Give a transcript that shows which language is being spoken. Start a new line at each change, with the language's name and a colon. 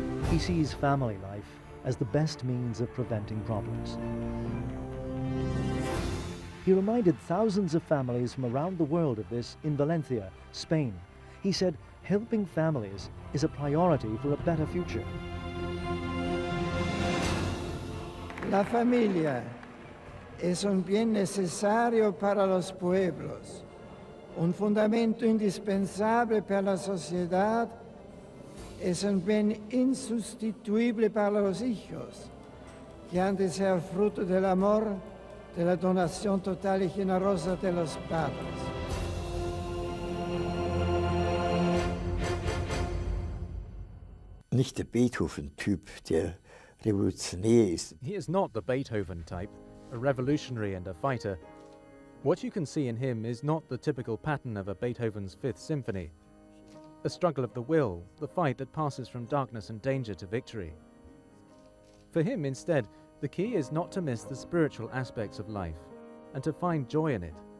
English: He sees family life as the best means of preventing problems. He reminded thousands of families from around the world of this in Valencia, Spain. He said helping families is a priority for a better future.
Spanish: La familia es un bien necesario para los pueblos, un fundamento indispensable para la sociedad, es un bien insustituible para los hijos, que han de ser fruto del amor, de la donación total y generosa de los padres.
German: Nicht der Beethoven-Typ, der revolutionär ist.
English: He is not the Beethoven type, a revolutionary and a fighter. What you can see in him is not the typical pattern of a Beethoven's Fifth Symphony. A struggle of the will, the fight that passes from darkness and danger to victory. For him, instead, the key is not to miss the spiritual aspects of life and to find joy in it.